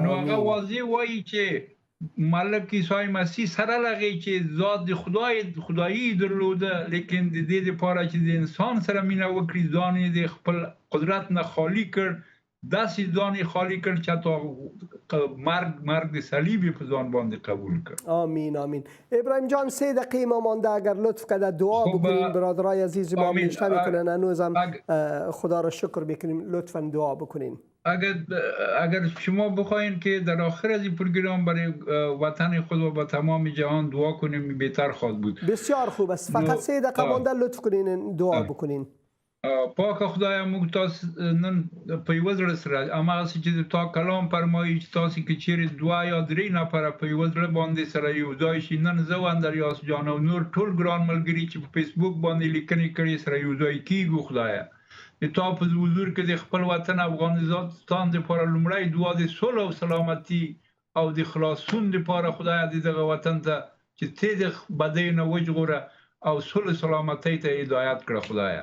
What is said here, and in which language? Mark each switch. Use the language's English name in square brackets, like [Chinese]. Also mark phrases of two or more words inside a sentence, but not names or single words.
[Pashto] نو هغه واضح وایي چې مالک عیسی مسیح سره لغی چې ذات د خدایي درلوده لیکن د دې لپاره چې د انسان سره مینه وکړي ځان یې د خپل قدرت نه خالی کړ داسې ځان یې خالی کړ چې تا مرګ د صلیب په ځان باندې قبول کړ. آمین آمین. [Persian] ابراهیم جان 3 دقیقه ما مانده اگر لطف کرده دعا بکنیم برادرای عزیز ما نوشته میکنن هنوزم خدا را شکر میکنیم لطفا دعا بکنین. اگر شما بخواین که در آخر از این پروگرام برای وطن خود و با تمام جهان دعا کنیم بهتر خواهد بود. بسیار خوب است. فقط 3 دقیقه مانده لطف کنین دعا بکنین. [Pashto] پاک خدای موږ تاسو نن په یو ځل سره امغه چې تا کلام فرمایي چې تاسو کې چیرې 2 یا 3 نفر په یو ځل باندې سره یو ځای شي نن زه اندریاس جان او نور ټول ګران ملګری چې په فیسبوک باندې لیکنې کړي سره یو ځای کیږو خدایا د تا په حضور کې د خپل وطن افغانستان لپاره لومړی دعا د صلح او سلامتی او د خلاصون لپاره خدای دې دغه وطن ته چې ته د بدی نه وجغوره او صلح سلامتی ته هدایت کړه خدایا.